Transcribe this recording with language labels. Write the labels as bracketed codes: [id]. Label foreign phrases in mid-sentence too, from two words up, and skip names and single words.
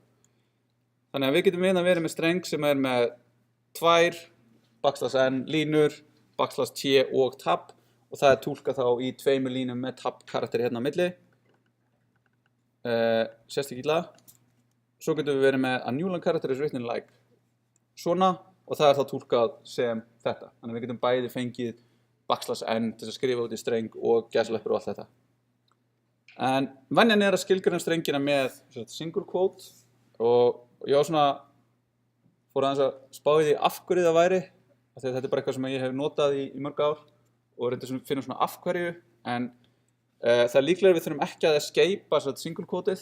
[is] Þannig að við getum verið með streng sem með 2, [en] backslash n [is] línur, [en] backslash t [is] og tab, og það túlkað þá í 2 línum með tab karakteri hérna á milli. Sést ekki illa. Svo getum við verið með [en] a newline character is written like [is] svona, og það þá túlkað sem þetta. Þannig að við getum bæði fengið [en] backslash n [is] til að skrifa út í streng og gæsaleppur og allt þetta. En venjan að skilgreina strengina með [en] single quote, [is] og ég fór aðeins að spá í því af hverju það væri, af því að þetta bara eitthvað sem ég hef notað í mörg ár og reyndi að finna svona af hverju, en það líklega við þurfum ekki að escapea [en] single quote-ið.